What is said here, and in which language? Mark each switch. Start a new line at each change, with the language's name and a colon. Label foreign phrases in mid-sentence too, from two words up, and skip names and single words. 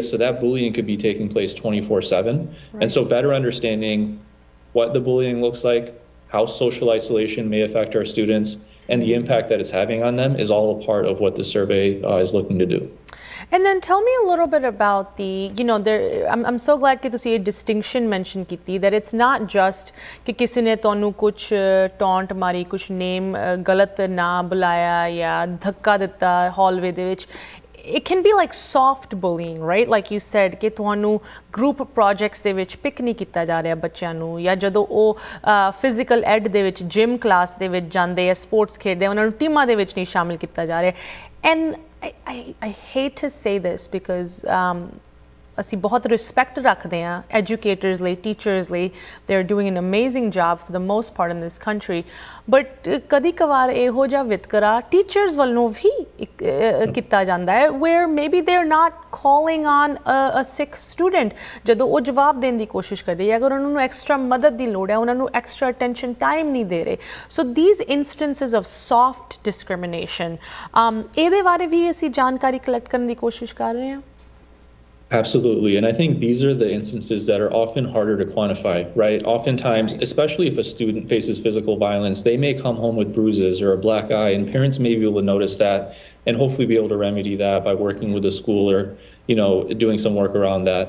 English: So that bullying could be taking place 24/7. And so better understanding what the bullying looks like, how social isolation may affect our students, and the impact that it's having on them is all a part of what the survey is looking to do. And then tell me a little bit about the, I'm so glad that you distinction mentioned
Punjabi: kiti, that it's not just ਕਿ ਕਿਸੀ ਨੇ ਤੋਨੂੰ ਕੁਝ taunt ਮਾਰੀ, ਕੁਝ name ਗਲਤ ਨਾ ਬੁਲਾਇਆ ਯਾ ਧੱਕਾ ਦਿੱਤਾ hallway ਦੇ ਵਿੱਚ.
English: It can be like soft bullying, right? Like you said,
Punjabi: ਕਿ ਤੁਹਾਨੂੰ
English: group projects
Punjabi: ਦੇ ਵਿੱਚ pick ਨਹੀਂ ਕੀਤਾ ਜਾ ਰਿਹਾ ਬੱਚਿਆਂ ਨੂੰ ਜਾਂ ਜਦੋਂ ਉਹ
English: physical ed
Punjabi: ਦੇ ਵਿੱਚ
English: gym class
Punjabi: ਦੇ ਵਿੱਚ ਜਾਂਦੇ ਆ sports ਖੇਡਦੇ ਆ ਉਹਨਾਂ ਨੂੰ ਟੀਮਾਂ ਦੇ ਵਿੱਚ ਨਹੀਂ ਸ਼ਾਮਿਲ ਕੀਤਾ ਜਾ ਰਿਹਾ
English: and I hate to say this because
Punjabi: ਅਸੀਂ ਬਹੁਤ ਰਿਸਪੈਕਟ ਰੱਖਦੇ ਹਾਂ ਐਜੂਕੇਟਰਸ ਲਈ ਟੀਚਰਸ ਲਈ
English: they are doing an amazing job for the most part in this country but
Punjabi: ਕਦੀ ਕਵਾਰ ਇਹੋ ਜਿਹਾ ਵਿਤਕਰਾ ਟੀਚਰਸ ਵੱਲੋਂ ਵੀ ਕੀਤਾ ਜਾਂਦਾ ਹੈ
English: where maybe they are not calling on a Sikh student
Punjabi: ਜਦੋਂ ਉਹ ਜਵਾਬ ਦੇਣ ਦੀ ਕੋਸ਼ਿਸ਼ ਕਰਦੇ ਅਗਰ ਉਹਨਾਂ ਨੂੰ ਐਕਸਟਰਾ ਮਦਦ ਦੀ ਲੋੜ ਹੈ ਉਹਨਾਂ ਨੂੰ
English: extra attention time
Punjabi: ਨਹੀਂ ਦੇ ਰਹੇ
English: so these instances of soft discrimination
Punjabi: ਇਹਦੇ ਬਾਰੇ ਵੀ ਅਸੀਂ ਜਾਣਕਾਰੀ ਕਲੈਕਟ ਕਰਨ ਦੀ ਕੋਸ਼ਿਸ਼ ਕਰ ਰਹੇ ਹਾਂ
English: Absolutely. And I think these are the instances that are often harder to quantify, right? Oftentimes, especially if a student faces physical violence, they may come home with bruises or a black eye, and parents may be able to notice that and hopefully be able to remedy that by working with a school or, doing some work around that.